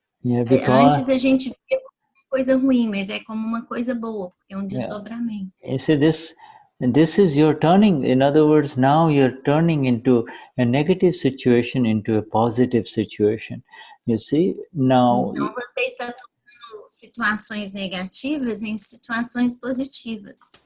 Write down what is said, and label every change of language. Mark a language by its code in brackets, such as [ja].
[pt] Antes a gente vê como uma coisa ruim, mas é como uma coisa boa, porque é um desdobramento. [en] You see, this is your turning. In other words, now you're turning into a negative situation into a positive situation. You see, now... [pt] Então você está tornando situações negativas em situações positivas.